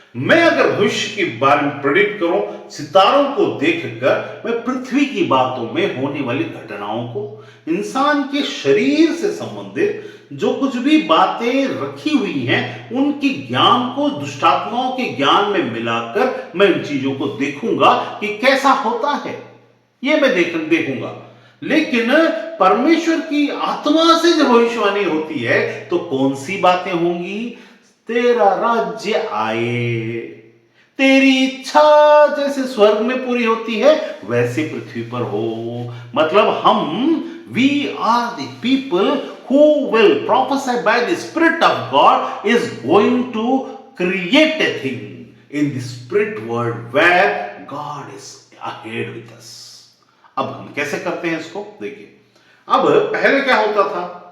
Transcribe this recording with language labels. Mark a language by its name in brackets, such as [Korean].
[Hindi] मैं अगर भविष्य के बारे में प्रेडिक्ट करूं, सितारों को देखकर मैं पृथ्वी की बातों में होने वाली घटनाओं को, इंसान के शरीर से संबंधित जो कुछ भी बातें रखी हुई हैं, उनकी ज्ञान को दुष्टात्माओं के ज्ञान में मिलाकर मैं इन चीजों को देखूंगा कि कैसा होता है, ये मैं देखूंगा। लेकिन परमेश्वर की आत्मा से जब भविष्यवाणी होती है तो कौन सी बातें होंगी? तेरा राज्य आए, तेरी इच्छा जैसे स्वर्ग में पूरी होती है वैसे पृथ्वी पर हो। मतलब हम [English] We are the people who will prophesy by the Spirit of God is going to create a thing in the spirit world where God is ahead with us. [Hindi] अब हम कैसे करते हैं इसको देखिए। अब पहले क्या होता था?